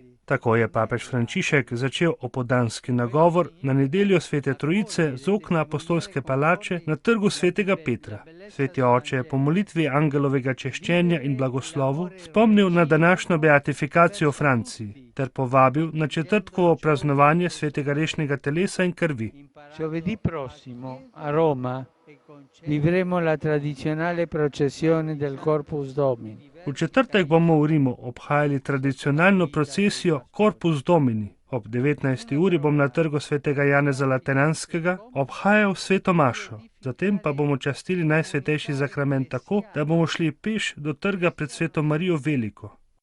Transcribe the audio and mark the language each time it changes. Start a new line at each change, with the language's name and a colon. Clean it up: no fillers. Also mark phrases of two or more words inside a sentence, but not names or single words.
Slovenian: Tako je papež Frančišek začel opodanski nagovor na nedeljo Svete Trojice z okna apostolske palače na trgu Svetega Petra. Sveti oče je po molitvi angelovega češčenja in blagoslovu spomnil na današnjo beatifikacijo v Franciji ter povabil na četrtkovo praznovanje svetega rešnega telesa in krvi.
Italian: Giovedì prossimo a Roma vivremo la tradizionale processione del Corpus Domini.
Slovenian: V četrtek bomo v Rimu obhajali tradicionalno procesijo Corpus Domini. Ob 19. uri bom na trgu svetega Janeza Lateranskega obhajal sveto mašo. Zatem pa bomo častili najsvetejši zakrament tako, da bomo šli peš do trga pred sveto Marijo Veliko.